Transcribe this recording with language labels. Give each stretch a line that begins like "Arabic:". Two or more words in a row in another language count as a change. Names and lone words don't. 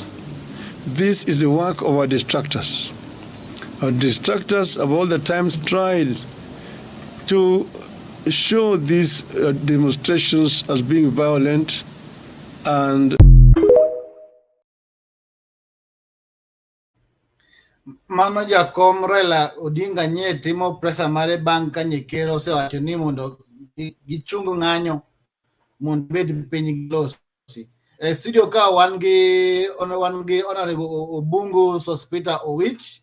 English: This is the work of our distractors. Our distractors have all the times tried to show these demonstrations as being violent and
Luo (Kenya and Tanzania): mano jakom Raila Odinga nye timo presa mare bang' ka Nyekero osewacho ni mondo gichung ng'anyo mondo bed piny gilosi. E studio ka wan gi Honorable Obungu Sospita Owich.